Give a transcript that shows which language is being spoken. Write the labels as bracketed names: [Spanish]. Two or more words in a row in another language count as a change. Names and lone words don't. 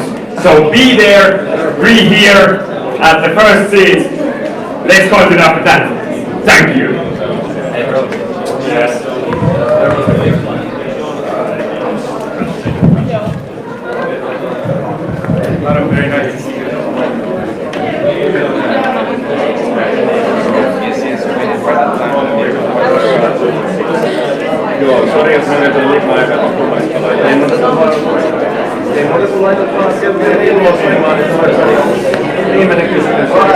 [English] So be there, be here at the first seat. Let's continue after that. Thank you. Yes. Very nice. [Finnish] Joo, sori jos menee tuon liikaa epätappumaista. Ei muuta sun laitat vaan sieltä vielä ilmoittamaan, niin se olisi viimeinen kysymys.